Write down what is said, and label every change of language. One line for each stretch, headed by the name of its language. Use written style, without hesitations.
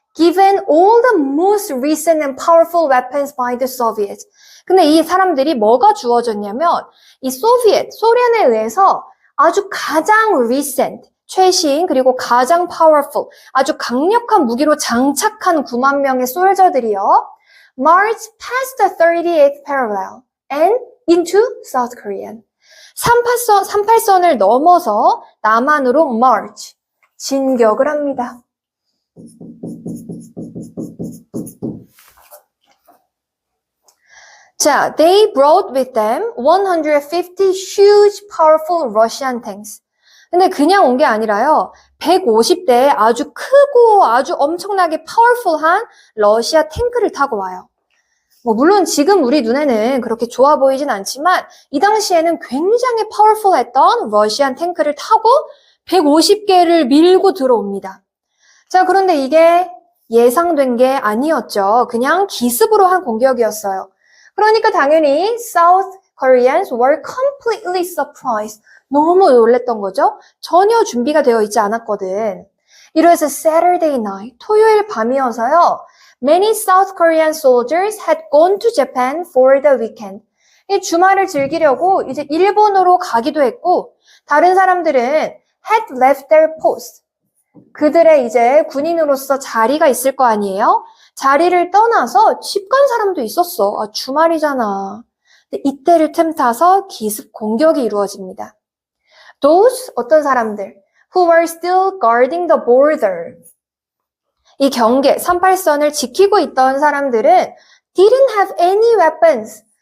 English: Given all the most recent and powerful weapons by the Soviets.
Korean: 근데 이 사람들이 뭐가 주어졌냐면 이 소련에 의해서 아주 가장 recent, 최신 그리고 가장 powerful, 아주 강력한 무기로 장착한 9만 명의 솔저들이요.
English: March past the 38th parallel and into South Korean.
Korean: 38선을 넘어서 남한으로 march, 진격을 합니다.
English: 자, they brought with them 150 huge, powerful Russian tanks.
Korean: 근데 그냥 온 게 아니라요. 150대의 아주 크고 아주 엄청나게 파워풀한 러시아 탱크를 타고 와요. 물론 지금 우리 눈에는 그렇게 좋아 보이진 않지만 이 당시에는 굉장히 파워풀했던 러시안 탱크를 타고 150개를 밀고 들어옵니다. 자, 그런데 이게 예상된 게 아니었죠. 그냥 기습으로 한 공격이었어요.
English: 그러니까 당연히 South Koreans were completely surprised.
Korean: 너무 놀랬던 거죠. 전혀 준비가 되어 있지 않았거든.
English: It was a Saturday night, 토요일 밤이어서요. Many South Korean soldiers had gone to Japan for the weekend.
Korean: 이 주말을 즐기려고 이제 일본으로 가기도 했고, 다른 사람들은 had left their post. 그들의 이제 군인으로서 자리가 있을 거 아니에요? 자리를 떠나서 집 간 사람도 있었어. 아, 주말이잖아. 근데 이때를 틈타서 기습 공격이 이루어집니다.
English: Those 어떤 사람들 who were still guarding the border.
Korean: 이 경계, 38선을 지키고 있던 사람들은 didn't have any weapons.